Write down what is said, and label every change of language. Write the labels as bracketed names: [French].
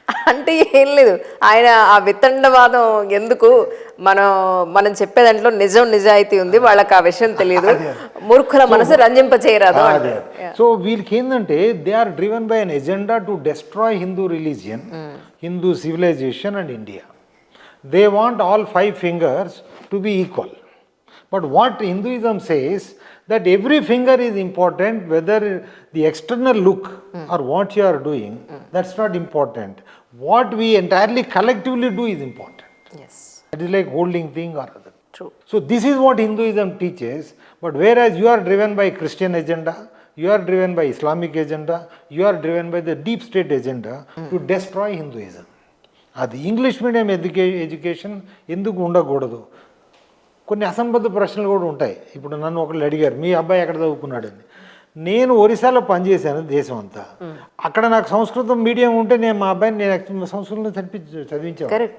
[Telugu] అంటే ఏం లేదు, ఆయన ఆ వితండవాదం ఎందుకు, మనం చెప్పే దాంట్లో నిజాయితీ ఉంది, వాళ్ళకి ఆ విషయం తెలియదు, మూర్ఖుల మనసు రంజింప చేయరాదు. సో వీళ్ళకి ఏంటంటే [English] They are driven by an agenda to destroy Hindu religion, Hindu civilization and India. They want all 5 fingers to be equal. But what Hinduism says, that every finger is important, whether the external look or what you are doing, that's not important. What we entirely collectively do is important. Yes. It is like holding thing or other. True. So this is what Hinduism teaches, but whereas you are driven by Christian agenda, you are driven by Islamic agenda, you are driven by the deep state agenda to destroy Hinduism. [Telugu] అది English medium education ఎందుకు ఉండకూడదు. కొన్ని అసంబద్ధ ప్రశ్నలు కూడా ఉంటాయి. ఇప్పుడు నన్ను ఒకళ్ళు అడిగారు, మీ అబ్బాయి ఎక్కడ చదువుకున్నాడని. నేను ఒరిస్సాలో పనిచేశాను దేశం అంతా, అక్కడ నాకు సంస్కృతం మీడియం ఉంటే నేను మా అబ్బాయిని నేను సంస్కృతం చదివించాను.